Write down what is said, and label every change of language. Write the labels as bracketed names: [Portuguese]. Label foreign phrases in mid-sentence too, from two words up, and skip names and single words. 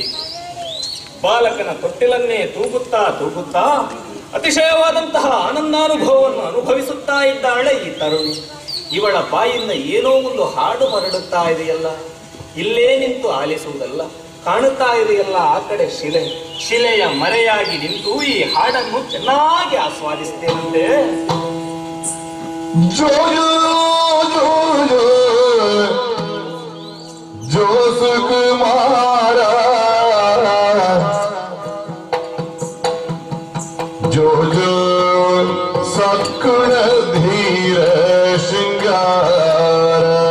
[Kannada] ಬಾಲಕನ ತೊಟ್ಟಿಲನ್ನೇ ತೂಗುತ್ತಾ ತೂಗುತ್ತಾ ಅತಿಶಯವಾದಂತಹ ಆನಂದಾನುಭವವನ್ನು ಅನುಭವಿಸುತ್ತಾ ಇದ್ದಾಳೆ ಈ ತರುಣಿ. ಇವಳ ಬಾಯಿಂದ ಏನೋ ಒಂದು ಹಾಡು ಹೊರಡುತ್ತಾ ಇದೆಯಲ್ಲ, ಇಲ್ಲೇ ನಿಂತು ಆಲಿಸುವುದಲ್ಲ, ಕಾಣುತ್ತಾ ಇದೆಯಲ್ಲ ಆ ಕಡೆ ಶಿಲೆ. ಶಿಲೆಯ ಮರೆಯಾಗಿ ನಿಂತು ಈ ಹಾಡನ್ನು ಚೆನ್ನಾಗಿ ಆಸ್ವಾದಿಸ್ತೇನಂತೆ. ಜೋ ಜೋ ಜೋ ಜೋ ಜೋ ಸುಕುಮಾರ ಜೋ ಜೋ ಸಕ್ಕುಣ ಧೀರ ಶೃಂಗಾರ